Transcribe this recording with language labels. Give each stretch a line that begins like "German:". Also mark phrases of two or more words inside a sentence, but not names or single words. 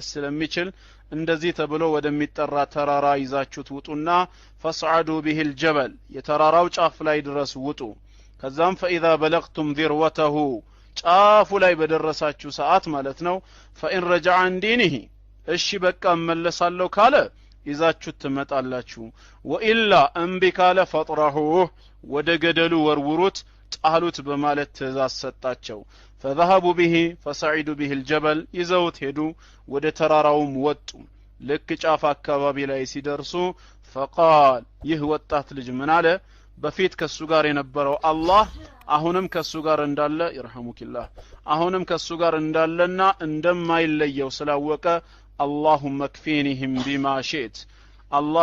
Amharic: ስለሚችል እንደዚህ ተብሎ ወደሚጠራ ተራራ ይዛችሁት ውጡና
Arabic: فصعدوا به الجبل
Amharic: የተራራው ጫፍ ላይ ድረስ ውጡ ከዛም
Arabic: فاذا بلغتم ذروته
Amharic: ጫፉ ላይ በደረሳችሁ ሰዓት ማለት ነው
Arabic: فإن رجع عن دينه
Amharic: እሺ በቃ መለሳለሁ ካለ ይዛችሁት ትመጣላችሁ ወኢላ እምቢ ካለ فطرحوه ወደ ገደሉ ወርውሩት ጣሉት በማለት ትእዛዝ ሰጣቸው
Arabic: فذهبوا به فصعدوا به الجبل
Amharic: ይዘውት ሄዱ ወደ ተራራውም ወጡ ልክ ጫፍ አካባቢ ላይ ሲደርሱ فقال ይህ ወጣት ልጅ ምን አለ በፊት ከሱ ጋር የነበረው አላህ አሁንም ከሱ ጋር እንዳለ ይርሐሙከላህ አሁንም ከሱ ጋር እንዳለና እንደማይለየው ስላወቀ
Arabic: اللهم اكفينهم بما شئت الله